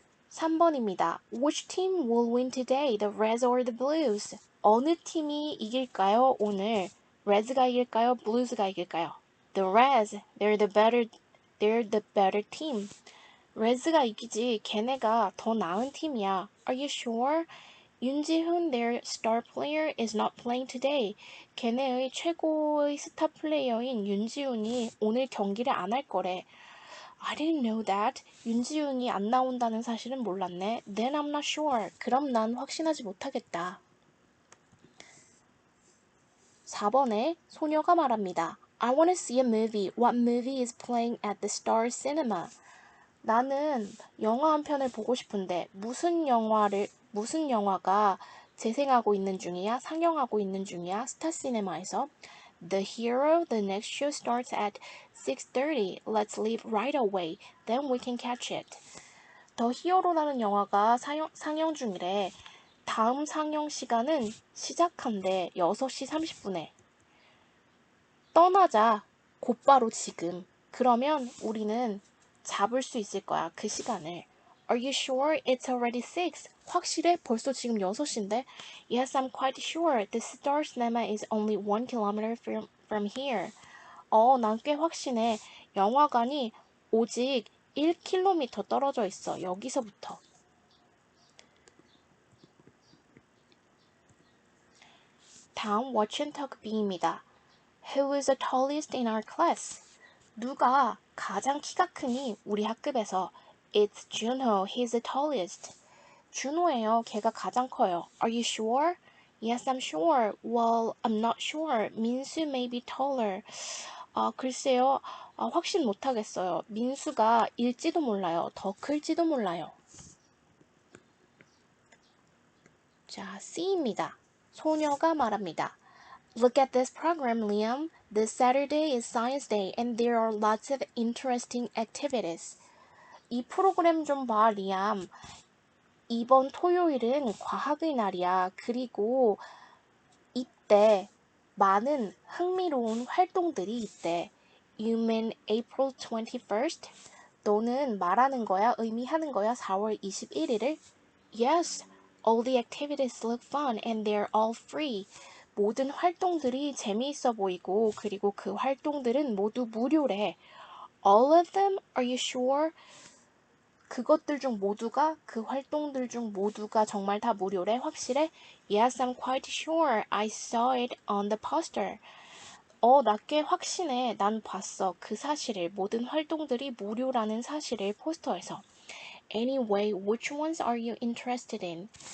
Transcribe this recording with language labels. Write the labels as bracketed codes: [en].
[ko] 3번입니다. [en] Which team will win today, the Reds or the Blues? [ko] 어느 팀이 이길까요, 오늘? Reds가 이길까요, Blues가 이길까요? [en] The Reds, they're the better team. [ko] Reds가 이기지, 걔네가 더 나은 팀이야. [en] Are you sure? 윤지훈, their star player, is not playing today. [ko] 걔네의 최고의 스타 플레이어인 윤지훈이 오늘 경기를 안 할 거래. [en] I didn't know that. [ko] 윤지훈이 안 나온다는 사실은 몰랐네. [en] Then I'm not sure. [ko] 그럼 난 확신하지 못하겠다. 4번에 소녀가 말합니다. [en] I want to see a movie. What movie is playing at the Star Cinema? [ko] 나는 영화 한 편을 보고 싶은데 무슨 영화가 재생하고 있는 중이야? 상영하고 있는 중이야? 스타시네마에서. [en] The Hero, the next show starts at 6:30. Let's leave right away. Then we can catch it. [ko] 더 히어로라는 영화가 상영 중이래. 다음 상영 시간은 시작한대. 6시 30분에. 떠나자. 곧바로 지금. 그러면 우리는 잡을 수 있을 거야. 그 시간을. [en] Are you sure it's already 6? [ko] 확실해? 벌써 지금 6시인데? [en] Yes, I'm quite sure. The Star Cinema is only 1 kilometer from here. [ko] 난 꽤 확신해. 영화관이 오직 1km 떨어져 있어. 여기서부터. [en] 다음 Watch and Talk B입니다. Who is the tallest in our class? [ko] 누가 가장 키가 크니 우리 학급에서? [en] It's Junho. He's the tallest. [ko] 준호예요. 걔가 가장 커요. [en] Are you sure? Yes, I'm sure. Well, I'm not sure. 민수 may be taller. [ko] 글쎄요. 확신 못하겠어요. 민수가 일지도 몰라요. 더 클지도 몰라요. 자, C입니다. 소녀가 말합니다. [en] Look at this program, Liam. This Saturday is Science Day and there are lots of interesting activities. [ko] 이 프로그램 좀 봐, 리암. 이번 토요일은 과학의 날이야. 그리고 이때 많은 흥미로운 활동들이 있대. [en] You mean April 21st? [ko] 너는 말하는 거야, 의미하는 거야, 4월 21일을? [en] Yes, all the activities look fun and they're all free. [ko] 모든 활동들이 재미있어 보이고 그리고 그 활동들은 모두 무료래. [en] All of them? Are you sure? [ko] 그 활동들 중 모두가 정말 다 무료래? 확실해? [en] Yes, I'm quite sure. I saw it on the poster. [ko] 나 꽤 확신해. 난 봤어. 그 사실을. 모든 활동들이 무료라는 사실을 포스터에서. [en] Anyway, which ones are you interested in?